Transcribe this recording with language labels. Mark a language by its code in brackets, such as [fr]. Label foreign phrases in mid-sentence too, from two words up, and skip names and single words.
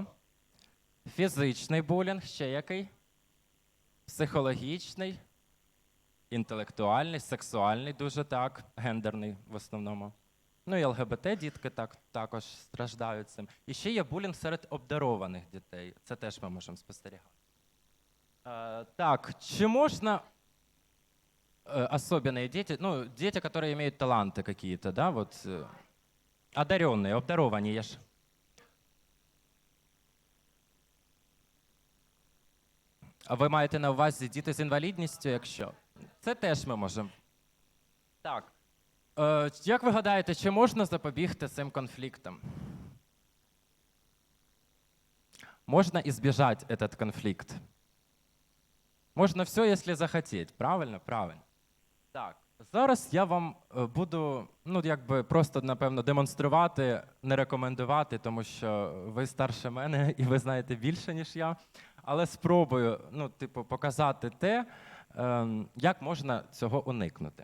[uk] Фізичний булінг, ще який? Психологічний, інтелектуальний, сексуальний, дуже так, гендерний в основному. Ну і ЛГБТ дітки також страждають цим. І ще є булінг серед обдарованих дітей. Це теж ми можемо спостерігати. Так, чи можна [ru] особенные дети, ну, дети, которые имеют таланты какие-то, да, вот, одаренные, [uk] обдаровані ж. А ви маєте на увазі діти з інвалідністю, якщо? Це теж ми можемо. Так. Як ви гадаєте, чи можна запобігти цим конфліктам? [ru] Можна избежать этот конфликт. [uk] Можна все, якщо захотіти. Правильно? Правильно. Так, зараз я вам буду, ну, якби просто, напевно, демонструвати, не рекомендувати, тому що ви старше мене і ви знаєте більше, ніж я. але спробую показати те, як можна цього уникнути.